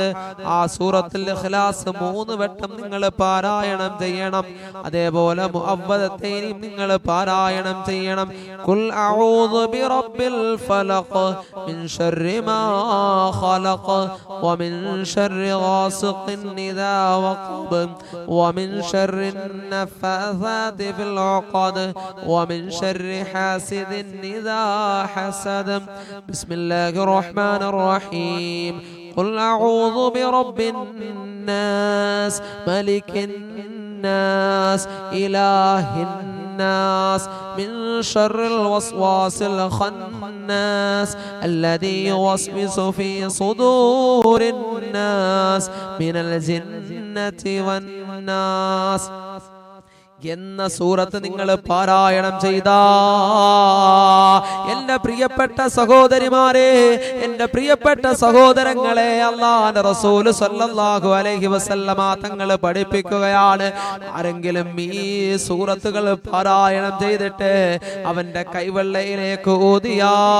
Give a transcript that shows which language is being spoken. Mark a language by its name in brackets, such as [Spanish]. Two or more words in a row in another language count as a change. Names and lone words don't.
[Malayalam] ആ സൂറത്തുൽ ഇഖ്ലാസ് 3 വട്ടം നിങ്ങൾ പാരായണം ചെയ്യണം. അതേപോലെ മുഅവ്വദത്തൈനി നിങ്ങൾ പാരായണം ചെയ്യണം. [Arabic] قل أعوذ برب الفلق من شر ما خلق ومن شر غاسق إذا وقب വമിൻ ശർരി النفاثات في العقد ومن شر حاسد إذا حسد. بسم الله الرحمن الرحيم. قل أعوذ برب الناس ملك الناس إله الناس من شر الوسواس الخناس الذي يوسوس في صدور الناس من الجنة والناس. [Malayalam] എന്ന സൂറത്ത് നിങ്ങൾ പാരായണം ചെയ്താ എന്റെ പ്രിയപ്പെട്ട സഹോദരിമാരെ, എന്റെ പ്രിയപ്പെട്ട സഹോദരങ്ങളെ, അല്ലാഹുവിന്റെ റസൂൽ [Arabic] صلى الله عليه وسلم [Malayalam] തങ്ങൾ പഠിപ്പിക്കുകയാണ്, ആരെങ്കിലും ഈ സൂറത്തുകൾ പാരായണം ചെയ്തിട്ട് അവന്റെ കൈവെള്ളയിലേക്ക് ഊതിയാ,